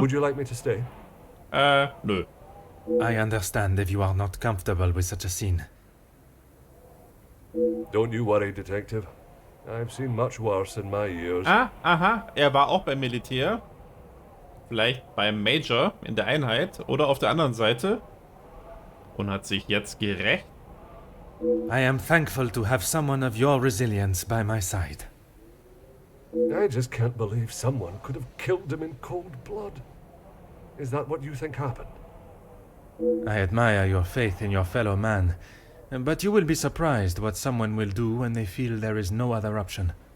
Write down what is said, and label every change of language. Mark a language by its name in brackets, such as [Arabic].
[English] Would you like me to stay? [German] Nö. [English] I understand if you are not comfortable with such a scene. Don't you worry, Detective. I've seen much worse in my years. [German] Ah, aha, er war auch beim Militär. Vielleicht beim Major in der Einheit oder auf der anderen Seite. Und hat sich jetzt gerecht. [English] I am thankful to have someone of your resilience by my side. I just can't believe someone could have killed him in cold blood. Is that what you think happened? I admire your faith in your fellow man, but you will be surprised what someone will do when they feel there is no other option.